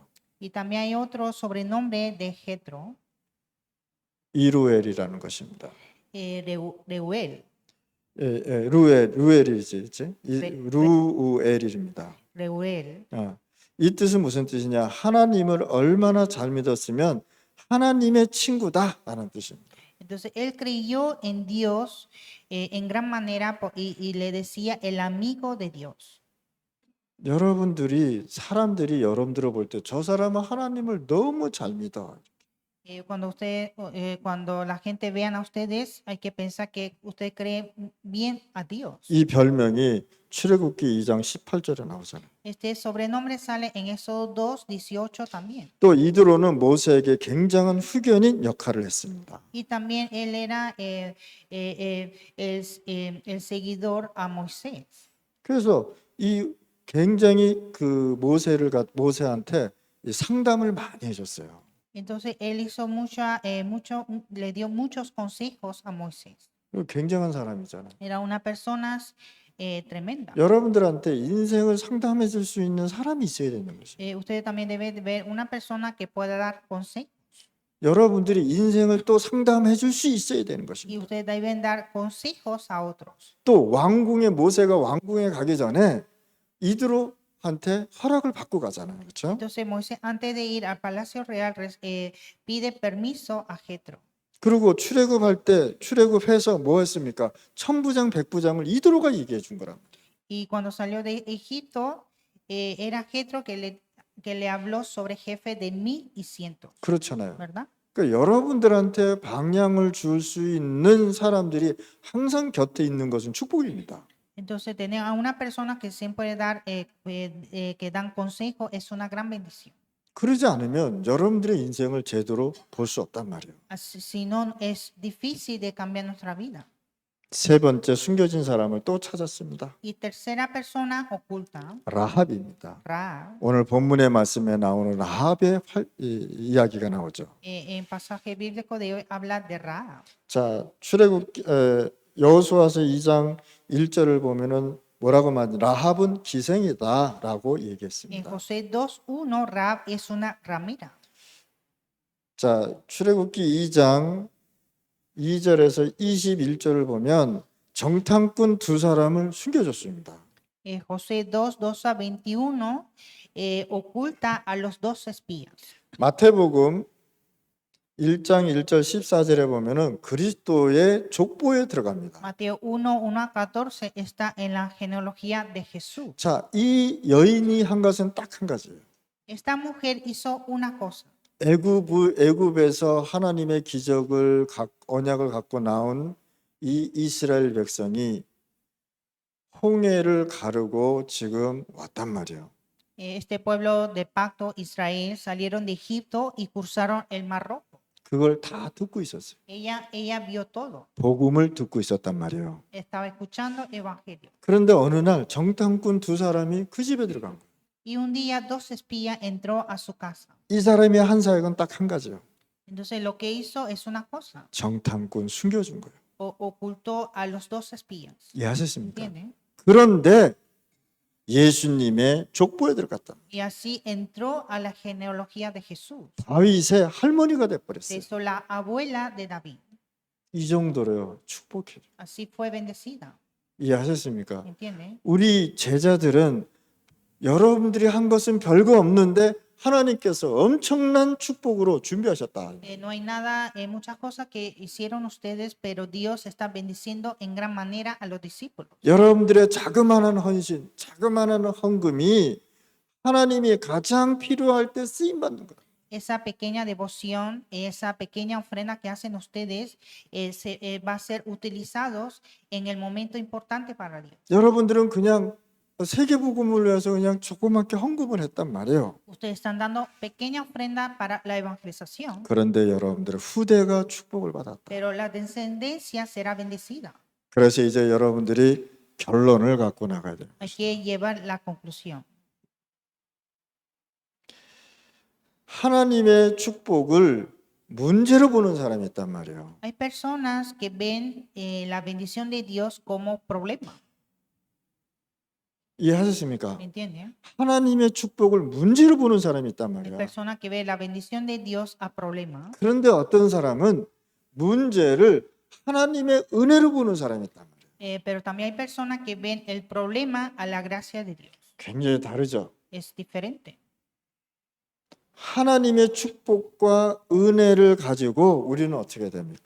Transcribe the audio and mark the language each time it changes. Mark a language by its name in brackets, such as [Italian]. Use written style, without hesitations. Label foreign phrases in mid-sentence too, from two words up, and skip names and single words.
[Spanish] Y también hay otro sobrenombre de Jetro, [Korean] 이루엘이라는 것입니다. Reuel. 루엘이지, 네. 루우엘입니다. Reuel. 이 뜻은 무슨 뜻이냐? 하나님을 얼마나 잘 믿었으면 하나님의 친구다라는 뜻입니다. [Spanish] Entonces él creyó en Dios en gran manera y le decía el amigo de Dios. [Korean] 사람들이 여러분들을 볼 때 저 사람은 하나님을 너무 잘 믿어. [Spanish] Cuando la gente vean a ustedes, hay que pensar que usted cree bien a Dios. [Korean] 이 별명이 출애굽기 2장 18절에 나오잖아요. [Spanish] Este sobrenombre sale en Éxodo 2:18 también. [Korean] 또 이드로는 모세에게 굉장한 후견인 역할을 했습니다. [Spanish] Y también él era el seguidor a Moisés. [Korean] 그래서 이 굉장히 모세한테 상담을 많이 해줬어요. [Spanish] Entonces él hizo le dio muchos consejos a Moisés. [Korean] 굉장한 사람이잖아요. [Spanish] Era una persona tremenda. [Korean] 여러분들한테 인생을 상담해 줄 수 있는 사람이 있어야 되는 것이에요. [Spanish] Usted también debe ver una persona que pueda dar consejos. [Korean] 여러분들이 인생을 또 상담해 줄 수 있어야 되는 [Spanish] Y [Korean] 것입니다. [Spanish] ustedes deben dar consejos a otros. [Korean] 또 모세가 왕궁에 가기 전에 이드로한테 허락을 받고 가잖아요. 그렇죠? [Spanish] Entonces Moisés antes de ir al palacio real pide permiso a Jetro. [Korean] 그리고 출애굽할 때 출애굽해서 뭐 했습니까? 천부장 백부장을 이도로가 얘기해 준 거랍니다. [Spanish] Y cuando salió de Egipto, era Jetro que le habló sobre jefe de 1,100, [Korean] 그렇잖아요. [Spanish] ¿verdad? [Korean] 그러니까 여러분들한테 방향을 줄 수 있는 사람들이 항상 곁에 있는 것은 축복입니다. [Spanish] Entonces, tener a una persona que siempre dar, que dan consejo es una gran bendición. [Korean] 그러지 않으면 여러분들의 인생을 제대로 볼 수 없단 말이에요. [Spanish] Si no, es difícil de cambiar nuestra vida. [Korean] 세 번째 숨겨진 사람을 또 찾았습니다. [Spanish] Y tercera persona oculta, [Korean] 라합입니다. [Spanish] Ra, [Korean] 오늘 본문의 말씀에 나오는 라합의 이야기가 나오죠. [Spanish] en pasaje bíblico de hoy habla de Ra. [Korean] 자, 출애굽 여호수아서 2장 1절을 보면은 뭐라고 말하냐? 라합은 기생이다라고 [Spanish] En [Korean] 얘기했습니다. [Spanish] José 2:1, Ra es una ramera. [Korean] 자, 출애굽기 2장 2절에서 21절을 보면 정탐꾼 두 사람을 숨겨줬습니다. [Spanish] José 2:2-21 oculta a los dos espías. [Korean] 마태복음 1장 1절 14절에 보면은 그리스도의 족보에 들어갑니다. [Spanish] Mateo 1:1-14 está en la genealogía de Jesús. [Korean] 자, 이 여인이 한 것은 딱 한 가지예요. [Spanish] Esta mujer hizo una cosa. [Korean] 애굽에서 하나님의 기적을 언약을 갖고 나온 이 이스라엘 백성이 홍해를 가르고 지금 왔단 말이에요. [Spanish] Este pueblo de pacto Israel salieron de Egipto y cruzaron el Mar Rojo. [Korean] 그걸 다 듣고 있었어요. [Spanish] Ella vio todo. [Korean] 복음을 듣고 있었단 말이에요. [Spanish] Estaba escuchando evangelio. [Korean] 그런데 어느 날 정탐꾼 두 사람이 그 집에 들어간 거예요. [Spanish] Y un día dos espías entró a su casa. [Korean] 이 사람이 한 사역은 딱 한 가지예요. [Spanish] Entonces lo que hizo es una cosa. [Korean] 정탐꾼 숨겨준 거예요. [Spanish] Ocultó a los dos espías. [Korean] 이해하셨습니까? [Spanish] ¿Entienden? [Korean] 그런데 예수님의 족보에 들어갔다. [Spanish] Y así entró a la genealogía de Jesús. [Korean] 다윗의 할머니가 [Spanish] Se [Korean] 돼버렸어요. [Spanish] hizo la abuela de David. [Korean] 이 정도로요. 축복해요. [Spanish] Así fue bendecida. [Korean] 이해하셨습니까? [Spanish] ¿Entienden? [Korean] 우리 제자들은 여러분들이 한 것은 별거 없는데 하나님께서 엄청난 축복으로 준비하셨다. [Spanish] No hay nada, muchas cosas que hicieron ustedes, pero Dios está bendiciendo en gran manera a los discípulos. [Korean] 여러분들의 자그마한 헌신, 자그마한 헌금이 하나님이 가장 필요할 때 쓰임 받는 거예요. [Spanish] Esa pequeña devoción, esa pequeña ofrenda que hacen ustedes, va a ser utilizados en el momento importante para Dios. [Korean] 여러분들은 그냥 세계복음을 위해서 그냥 조그맣게 헌금을 했단 말이에요. [Spanish] Ustedes están dando pequeña ofrenda para la evangelización, [Korean] 그런데 여러분들의 후대가 축복을 받았다. [Spanish] pero la descendencia será bendecida. [Korean] 그래서 이제 여러분들이 결론을 갖고 나가야 돼요. [Spanish] Hay que llevar la conclusión. [Korean] 하나님의 축복을 문제로 보는 사람이 있단 말이에요. [Spanish] Hay personas que ven la bendición de Dios como problema. [Korean] 이해하셨습니까? [Spanish] ¿Me entienden? [Korean] 하나님의 축복을 문제로 보는 사람이 있단 [Spanish] Hay [Korean] 말이에요. [Spanish] personas que ven la bendición de Dios a problema. [Korean] 그런데 어떤 사람은 문제를 하나님의 은혜로 보는 사람이 있단 말이에요. [Spanish] Pero también hay personas que ven el problema a la gracia de Dios. [Korean] 굉장히 다르죠. [Spanish] Es diferente. [Korean] 하나님의 축복과 은혜를 가지고 우리는 어떻게 됩니까?